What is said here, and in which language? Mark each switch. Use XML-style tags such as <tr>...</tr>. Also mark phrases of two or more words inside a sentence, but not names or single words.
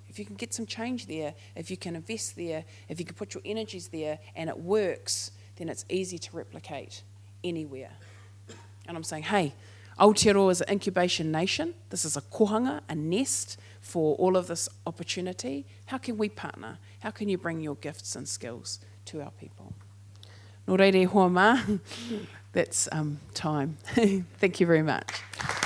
<en>If you can get some change there, if you can invest there, if you can put your energies there, and it works, then it's easy to replicate anywhere. And I'm saying, hey, Aotearoa is an incubation nation. This is a kohanga, a nest for all of this opportunity. How can we partner? How can you bring your gifts and skills to our people?</en> <mi>Nō reire, hoa mā.</mi> <en>That's time. Thank you very much.</en>